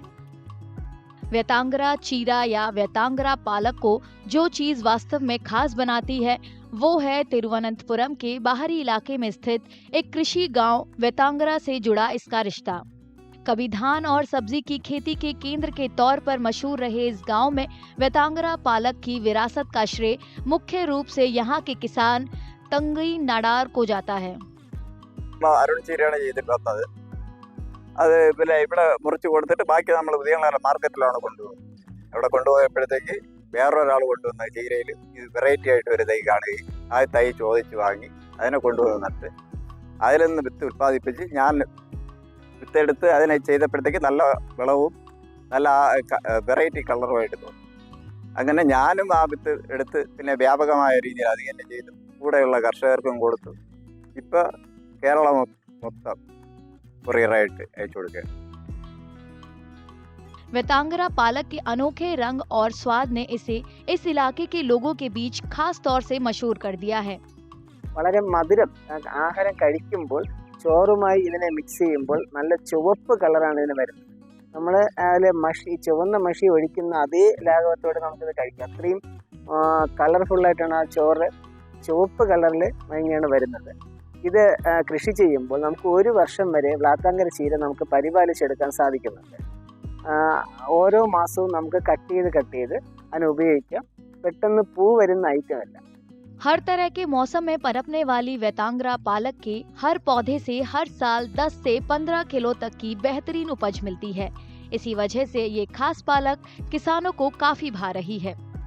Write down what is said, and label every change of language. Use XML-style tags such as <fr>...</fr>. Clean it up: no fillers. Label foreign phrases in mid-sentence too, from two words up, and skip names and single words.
<hi>वेतांगरा चीरा या वेतांगरा पालक को जो चीज वास्तव में खास बनाती है वो है तिरुवनंतपुरम के बाहरी इलाके में स्थित एक कृषि गांव वेतांगरा से जुड़ा इसका रिश्ता। कभी धान और सब्जी की खेती के केंद्र के तौर पर मशहूर रहे इस गांव में वेतांगरा पालक की विरासत का श्रेय मुख्य रूप से यहाँ के किसान तंगई नाडार को जाता है।</hi> <ml>അരുൺ ചീരയാണ് ചെയ്തിട്ട് വന്നത്. അത് പിന്നെ ഇവിടെ മുറിച്ച് കൊടുത്തിട്ട് ബാക്കി നമ്മൾ ഉദയങ്ങളെ മാർക്കറ്റിലാണ് കൊണ്ടുപോകുന്നത്. അവിടെ കൊണ്ടുപോയപ്പോഴത്തേക്ക് വേറൊരാൾ കൊണ്ടുവന്ന ചീരയിൽ ഇത് വെറൈറ്റി ആയിട്ട് ഒരു തൈ കാണുകയും ആ തൈ ചോദിച്ച് വാങ്ങി അതിനെ കൊണ്ടുവന്നിട്ട് അതിൽ നിന്ന് വിത്ത് ഉൽപ്പാദിപ്പിച്ച് ഞാൻ വിത്തെടുത്ത് അതിനെ ചെയ്തപ്പോഴത്തേക്ക് നല്ല വിളവും നല്ല വെറൈറ്റി കളറുമായിട്ട് തോന്നി. അങ്ങനെ ഞാനും ആ വിത്ത് എടുത്ത് പിന്നെ വ്യാപകമായ രീതിയിൽ അത് തന്നെ ചെയ്തു കൂടെയുള്ള കർഷകർക്കും കൊടുത്തു. ഇപ്പോൾ കേരളം മൊത്തം കൊറിയറായിട്ട് അയച്ചു കൊടുക്കുക.</ml> <hi>वेतांगरा पालक के अनोखे रंग और स्वाद ने इसे इस इलाके के लोगों के बीच खास तौर से मशहूर कर दिया है.</hi> <ml>വളരെ മധുരം, ആഹാരം കഴിക്കുമ്പോൾ ചോറുമായി ഇതിനെ മിക്സ് ചെയ്യുമ്പോൾ നല്ല ചുവപ്പ് കളറാണ് ഇതിന് വരുന്നത്. നമ്മൾ അതിൽ മഷി ചുവന്ന മഷി ഒഴിക്കുന്ന അതേ ലാഘവത്തോടെ നമുക്കിത് കഴിക്കാം. അത്രയും കളർഫുള്ളായിട്ടാണ് ആ ചോറ് ചുവപ്പ് കളറിൽ ഇങ്ങനെയാണ് വരുന്നത്. ഇത് കൃഷി ചെയ്യുമ്പോൾ നമുക്ക് ഒരു വർഷം വരെ വ്ലാത്താങ്കര ചീര നമുക്ക് പരിപാലിച്ചെടുക്കാൻ സാധിക്കുന്നുണ്ട്. ഓരോ മാസവും നമുക്ക് കട്ട് ചെയ്ത് അതിനെ ഉപയോഗിക്കാം. പെട്ടെന്ന് പൂ വരുന്ന ഐറ്റം അല്ല.</ml> <hi>हर तरह के मौसम में पनपने वाली वेतांगरा पालक के हर पौधे से हर साल 10 से 15 किलो तक की बेहतरीन उपज मिलती है. इसी वजह से ये खास पालक किसानों को काफी भा रही है.</hi>